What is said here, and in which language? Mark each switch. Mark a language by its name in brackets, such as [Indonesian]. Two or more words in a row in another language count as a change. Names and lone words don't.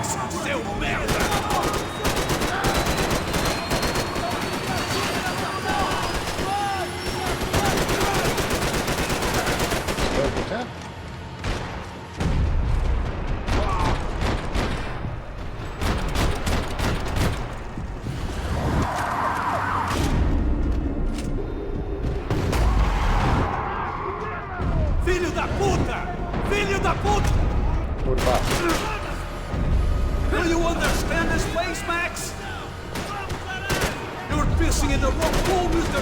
[Portuguese] Seu merda! [Polish] Dobra, tak? [Portuguese] Filho da puta! Filho da puta! [Polish] Kurwa. [English] Do you understand this place, Max? You're pissing in the wrong pool, Mr.